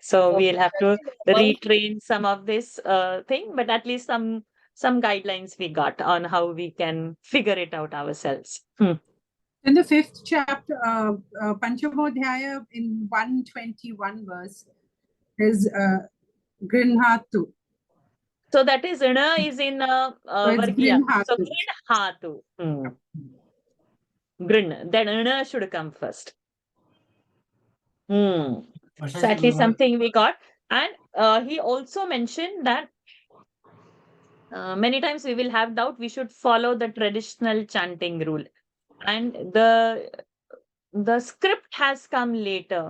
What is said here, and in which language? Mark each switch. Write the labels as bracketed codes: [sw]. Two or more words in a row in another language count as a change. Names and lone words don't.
[en] So we'll have to retrain some of this thing, but at least some guidelines we got on how we can figure it out ourselves. In the 5th chapter, Panchamodhyaya, in 121 verse, is Grinhatu. So that is Ina is in Vargiya. So Grinhatu. Grinhatu. Grin. Then Ina should come first. So at least something we got. And he also mentioned that many times we will have doubt. We should follow the traditional chanting rule. And the script has come later.